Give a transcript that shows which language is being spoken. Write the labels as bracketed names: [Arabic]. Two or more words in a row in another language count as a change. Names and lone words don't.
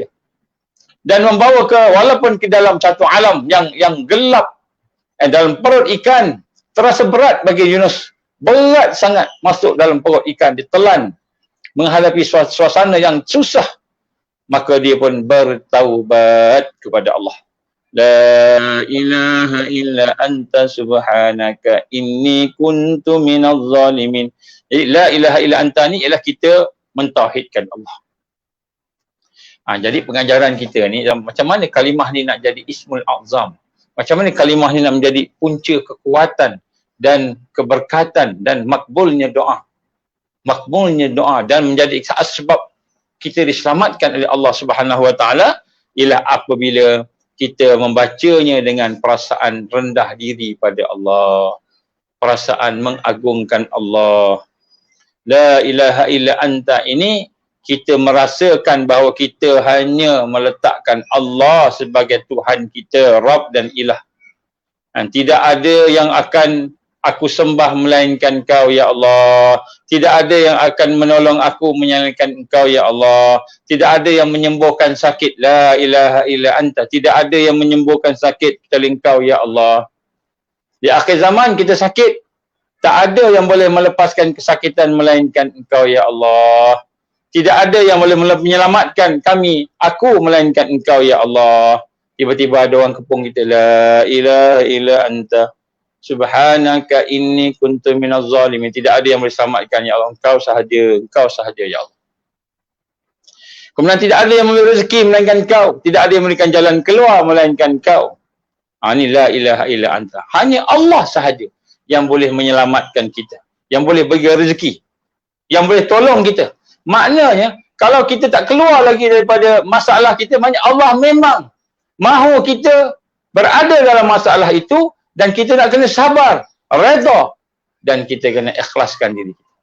[Malay] Dan membawa ke, walaupun ke dalam satu alam yang gelap. Dalam perut ikan. Terasa berat bagi Yunus. Berat sangat masuk dalam perut ikan. Ditelan. Menghadapi suasana yang susah. Maka dia pun bertaubat kepada Allah. [Arabic] لا إله إلا أنت سبحانك إني كنت من الظالمين. [Malay] Jadi [Arabic] لا إله إلا أنت [Malay] ni ialah kita mentauhidkan Allah. Jadi pengajaran kita ni macam mana kalimah ni nak jadi [Arabic] اسم الأعظم. [Malay] Macam mana kalimah ni nak menjadi punca kekuatan dan keberkatan dan makbulnya doa. Makbulnya doa dan menjadi sebab kita diselamatkan oleh Allah [Arabic] سبحانه وتعالى [Malay] ialah apabila kita membacanya dengan perasaan rendah diri pada Allah, perasaan mengagungkan Allah. [Arabic] لا إله إلا أنت [Malay] ini kita merasakan bahawa kita hanya meletakkan Allah sebagai Tuhan kita, Rabb dan Ilah. Dan tidak ada yang akan aku sembah melainkan Kau, ya Allah. Tidak ada yang akan menolong aku melainkan Engkau, ya Allah. Tidak ada yang menyembuhkan sakit. [Arabic] لا إله إلا أنت. [Malay] Tidak ada yang menyembuhkan sakit kecuali Engkau, ya Allah. Di akhir zaman kita sakit. Tak ada yang boleh melepaskan kesakitan melainkan Engkau ya Allah. Tidak ada yang boleh menyelamatkan kami, aku melainkan Engkau ya Allah. Tiba-tiba ada orang kepung kita, [Arabic] لا إله إلا أنت سبحانك إني كنت من الظالمين. [Malay] Tidak ada yang boleh selamatkan ya Allah, Engkau sahaja ya Allah. Kemudian tidak ada yang memberi rezeki melainkan Engkau, tidak ada yang memberikan jalan keluar melainkan Engkau. Ini [Arabic] لا إله إلا أنت. [Malay] Hanya Allah sahaja yang boleh menyelamatkan kita, yang boleh bagi rezeki, yang boleh tolong kita. Maknanya, kalau kita tak keluar lagi daripada masalah kita, maknanya Allah memang mahu kita berada dalam masalah itu dan kita nak kena sabar, redha dan kita kena ikhlaskan diri kita.